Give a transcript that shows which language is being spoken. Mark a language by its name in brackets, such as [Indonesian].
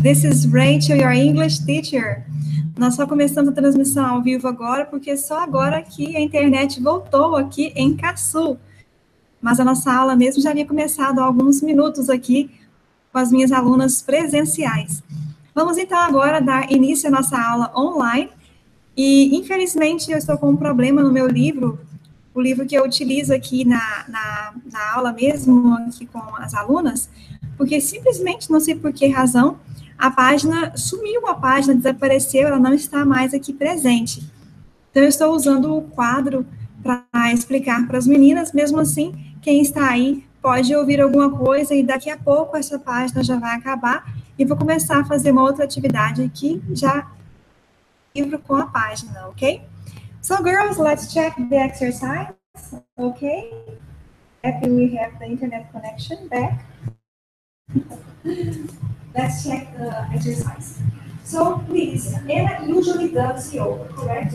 [English] This is Rachel, your English teacher. [Portuguese] Nós só começamos a transmissão ao vivo agora, porque só agora que a internet voltou aqui em Caçu. Mas a nossa aula mesmo já havia começado há alguns minutos aqui com as minhas alunas presenciais. Vamos então agora dar início à nossa aula online. E, infelizmente, eu estou com um problema no meu livro, o livro que eu utilizo aqui na aula mesmo, aqui com as alunas, porque simplesmente, não sei por que razão, a página sumiu, a página desapareceu, ela não está mais aqui presente. Então, eu estou usando o quadro para explicar para as meninas, mesmo assim, quem está aí pode ouvir alguma coisa e daqui a pouco essa página já vai acabar e vou começar a fazer uma outra atividade aqui, já livro com a página, ok? [English] So, girls, let's check the exercise, okay? After we have the internet connection back. Let's check the exercise. So, please, Anna usually does yoga, correct?